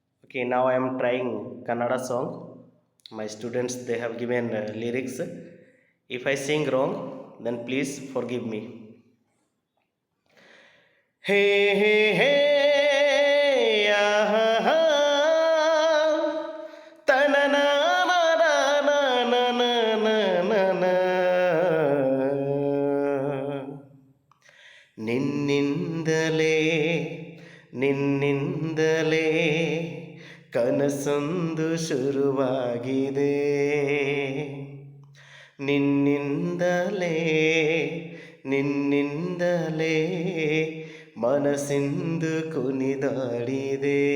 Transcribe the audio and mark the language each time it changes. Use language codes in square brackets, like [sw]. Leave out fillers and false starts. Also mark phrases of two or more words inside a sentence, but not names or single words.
[en] Okay, now I am trying Kannada song. My students they have given lyrics. If I sing wrong, then please forgive me. Hey hey hey, ah, ah, na na na na na na na na. [kn] ನಿನ್ನಿಂದಲೇ ನಿನ್ನಿಂದಲೇ ಕನಸೊಂದು ಶುರುವಾಗಿದೆ. ನಿನ್ನಿಂದಲೇ ನಿನ್ನಿಂದಲೇ ಮನಸ್ಸಿಂದು ಕುಣಿದಾಡಿದೆ.